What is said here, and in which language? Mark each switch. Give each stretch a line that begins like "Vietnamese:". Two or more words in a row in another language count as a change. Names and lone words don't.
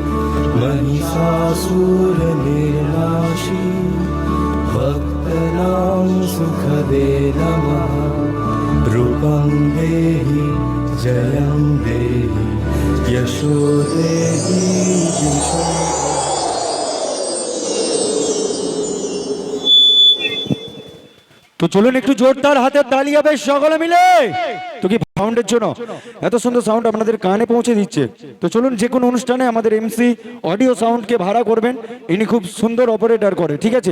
Sanskrit: महिषासुरनिर्नाशी भक्तनां सुखदे नमः रूपं देहि जयं देहि यशो देहि दिशो।
Bangla: তো চলুন একটু জোরদার হাতের তালি হবে সকলে মিলে। তো কি সাউন্ডের জন্য এত সুন্দর সাউন্ড আপনাদের কানে পৌঁছে দিচ্ছে। তো চলুন যে কোনো অনুষ্ঠানে আমাদের এমসি অডিও সাউন্ডকে ভাড়া করবেন, ইনি খুব সুন্দর অপারেটর করে, ঠিক আছে।